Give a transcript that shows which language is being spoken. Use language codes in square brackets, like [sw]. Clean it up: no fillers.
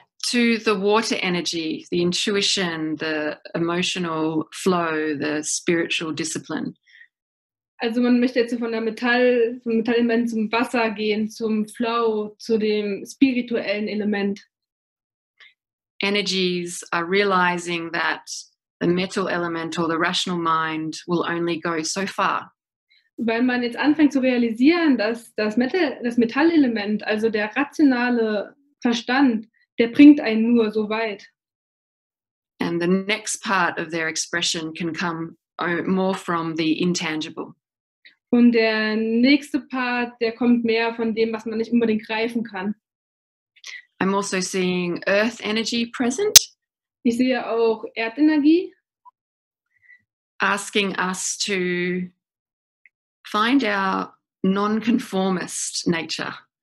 [en] To the water energy, the intuition, the emotional flow, the spiritual discipline. [de] Also man möchte jetzt vom Metallelement zum Wasser gehen, zum Flow, zu dem spirituellen Element. [en] Energies are realizing that the metal element or the rational mind will only go so far. [de] Weil man jetzt anfängt zu realisieren, dass das Metallelement, also der rationale Verstand, der bringt einen nur so weit. [en] And the next part of their expression can come more from the intangible. [de] Und der nächste Part, der kommt mehr von dem, was man nicht unbedingt greifen kann. [en] I'm also seeing earth energy present. [de] Ich sehe auch Erdenergie. [en] Asking us to find our non-conformist nature.